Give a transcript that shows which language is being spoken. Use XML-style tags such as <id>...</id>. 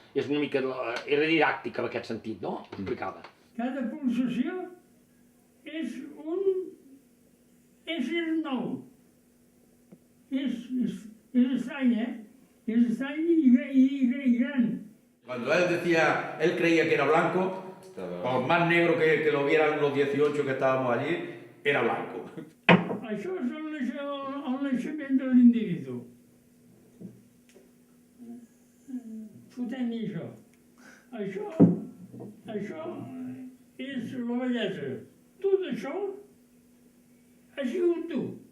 <ca>És una mica, era didàctica en aquest sentit, no? Explicava. Cada pulsació és un ésser nou. És estrany, Es estrany y gran.</ca> <es>Cuando él decía, él creía que era blanco, por más negro que lo vieran los 18 que estábamos allí, era blanco.</es> <ca>Això és el naixement de l'individu. Fotem-hi això. Això és la bellesa. Tot això ha sigut tu.</ca>